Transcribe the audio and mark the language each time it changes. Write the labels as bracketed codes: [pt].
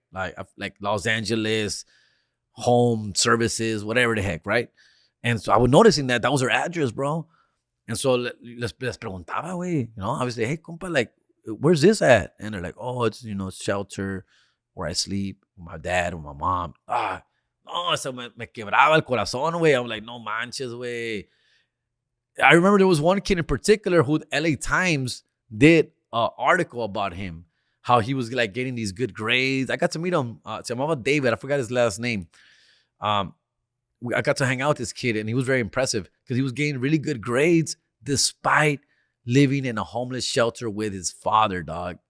[en] Like Los Angeles Home Services, whatever the heck, right? And so I was noticing that was her address, bro. And so [es] les preguntaba, güey, [en] obviously, hey, compa, like, where's this at? And they're like, oh, it's, shelter where I sleep with my dad or my mom. [es] No, eso me quebraba el corazón, güey. [en] I'm like, [es] no manches, güey. [en] I remember there was one kid in particular who LA Times did an article about him, how he was like getting these good grades. I got to meet him. [es] Se llamaba David. [en] I forgot his last name. I got to hang out with this kid, and he was very impressive because he was getting really good grades despite living in a homeless shelter with his father, dog.